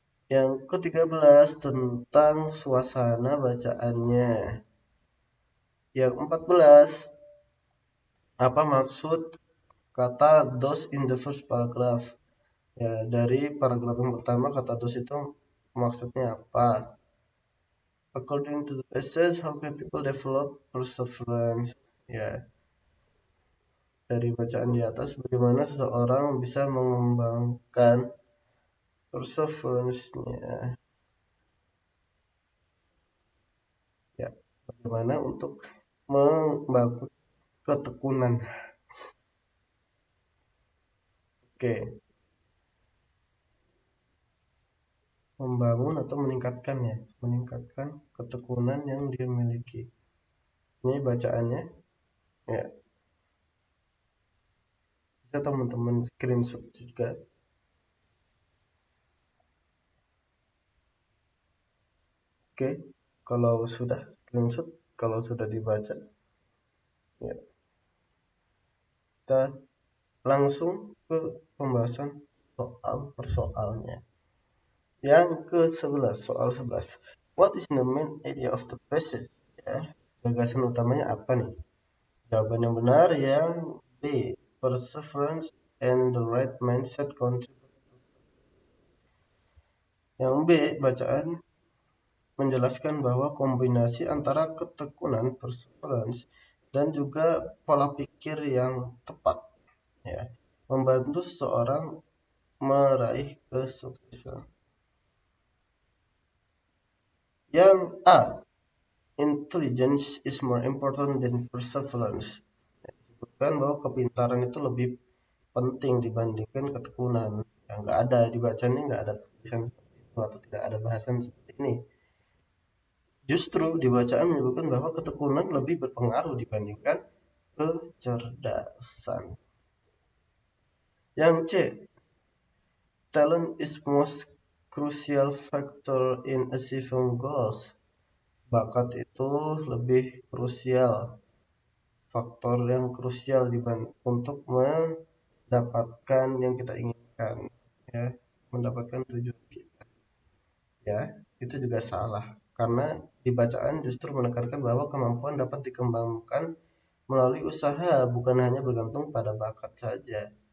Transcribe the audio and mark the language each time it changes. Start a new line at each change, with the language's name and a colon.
Indonesian: Yang ke-13 tentang suasana bacaannya. Yang 14 apa maksud kata
English: those in the first paragraph.
Indonesian: Ya, dari paragraf yang pertama kata those itu maksudnya apa?
English: According to the passage, how can people develop perseverance?
Indonesian: Ya, dari bacaan di atas, bagaimana seseorang bisa mengembangkan perseverance-nya. Ya, bagaimana untuk membangun ketekunan. Oke, membangun atau meningkatkan ya, meningkatkan ketekunan yang dia miliki. Ini bacaannya, ya, bisa teman-teman screenshot juga. Oke, kalau sudah screenshot, kalau sudah dibaca, ya, kita langsung ke pembahasan soal persoalnya. Yang ke-11, soal 11.
English: What is the main idea of the passage?
Indonesian: Ya, gagasan utamanya apa nih? Jawaban yang benar yang B.
English: Perseverance and the right mindset contribute.
Indonesian: Yang B. Bacaan menjelaskan bahwa kombinasi antara ketekunan perseverance dan juga pola pikir yang tepat ya membantu seseorang meraih kesuksesan. Yang A.
English: Intelligence is more important than perseverance.
Indonesian: Disebutkan bahwa kepintaran itu lebih penting dibandingkan ketekunan. Yang nggak ada di bacanya, nggak ada tulisan seperti itu atau tidak ada bahasan seperti ini. Justru di bacaan menyebutkan bahwa ketekunan lebih berpengaruh dibandingkan kecerdasan. Yang C.
English: Talent is most crucial factor in achieving goals.
Indonesian: Bakat itu lebih krusial, faktor yang krusial untuk mendapatkan yang kita inginkan, ya, mendapatkan tujuan kita. Ya, itu juga salah karena di bacaan justru menekankan bahwa kemampuan dapat dikembangkan melalui usaha, bukan hanya bergantung pada bakat saja.